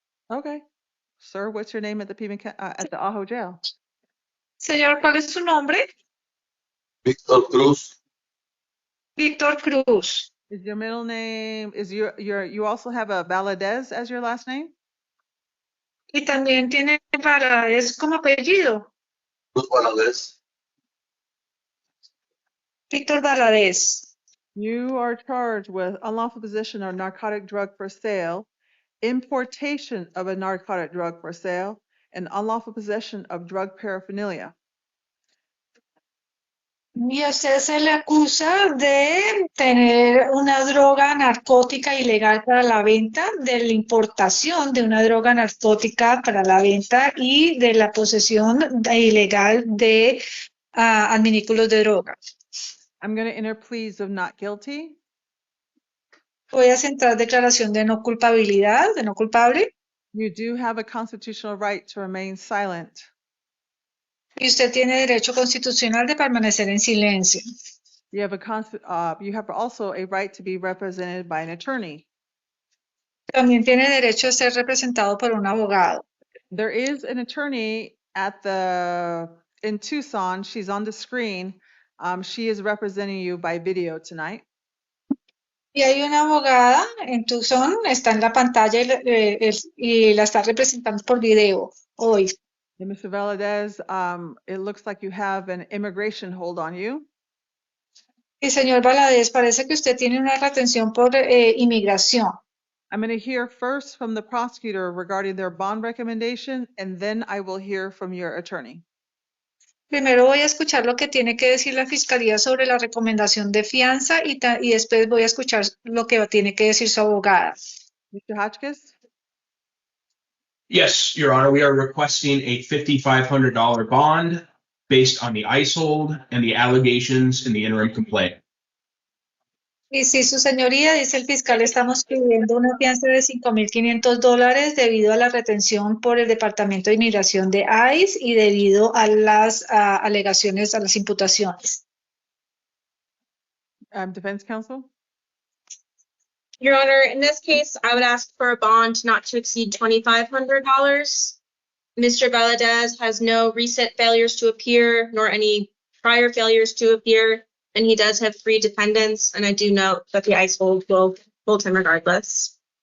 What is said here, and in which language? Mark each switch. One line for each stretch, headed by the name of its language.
English: Okay. Sir, what's your name at the Pima, at the Ajo Jail?
Spanish: Señor, ¿cuál es su nombre? Víctor Cruz. Víctor Cruz.
English: Is your middle name, you also have a Valadez as your last name?
Spanish: Y también tiene Valadez como apellido. Cruz Valadez. Víctor Valadez.
English: You are charged with unlawful possession of narcotic drug for sale, importation of a narcotic drug for sale, and unlawful possession of drug paraphernalia.
Spanish: Y a usted se le acusa de tener una droga narcótica ilegal para la venta, de la importación de una droga narcótica para la venta y de la posesión ilegal de adminículos de droga.
English: I'm going to enter pleas of not guilty.
Spanish: Voy a centrar declaración de no culpabilidad, de no culpable.
English: You do have a constitutional right to remain silent.
Spanish: Y usted tiene derecho constitucional de permanecer en silencio.
English: You have also a right to be represented by an attorney.
Spanish: También tiene derecho a ser representado por un abogado.
English: There is an attorney in Tucson. She's on the screen. She is representing you by video tonight.
Spanish: Y hay una abogada en Tucson, está en la pantalla y la está representando por video hoy.
English: And Mr. Valadez, it looks like you have an immigration hold on you.
Spanish: Y señor Valadez, parece que usted tiene una retención por inmigración.
English: I'm going to hear first from the prosecutor regarding their bond recommendation, and then I will hear from your attorney.
Spanish: Primero voy a escuchar lo que tiene que decir la fiscalía sobre la recomendación de fianza y después voy a escuchar lo que tiene que decir su abogada.
English: Mr. Hotchkiss? Yes, Your Honor, we are requesting a $5,500 bond based on the ICE hold and the allegations in the interim complaint.
Spanish: Y sí, su señoría, dice el fiscal, estamos pidiendo una fianza de $5,500 debido a la retención por el Departamento de Inmigración de ICE y debido a las alegaciones, a las imputaciones.
English: Defense counsel? Your Honor, in this case, I would ask for a bond not to exceed $2,500. Mr. Valadez has no recent failures to appear, nor any prior failures to appear, and he does have 3 defendants, and I do note that the ICE hold will hold him regardless.